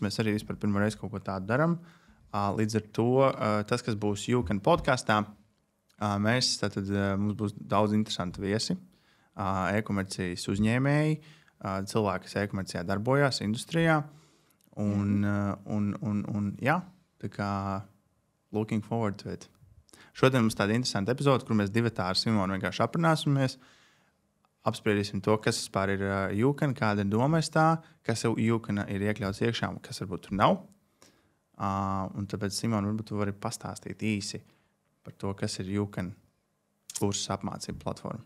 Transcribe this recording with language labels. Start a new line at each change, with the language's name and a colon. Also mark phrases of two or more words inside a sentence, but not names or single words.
Latvian: Mēs arī vispār pirmo reizi kaut ko tādu daram. Līdz ar to tas, kas būs Jūkan podkastā, mums būs daudz interesanti viesi, e-komercijas uzņēmēji, cilvēki, kas e-komercijā darbojās industrijā. Tā kā
English: looking forward to it.
Latvian: Šodien mums tāda interesanta epizode, kur mēs divatā ar Simonu vienkārši aprunāsimies, apspriedīsim to, kas vispār ir Jūkan, kāda ir doma tā, kas Jūkana ir iekļauts iekšā, kas varbūt tur nav. Un tāpēc, Simona, varbūt tu vari pastāstīt īsi par to, kas ir Jūkan kursa apmācību platforma.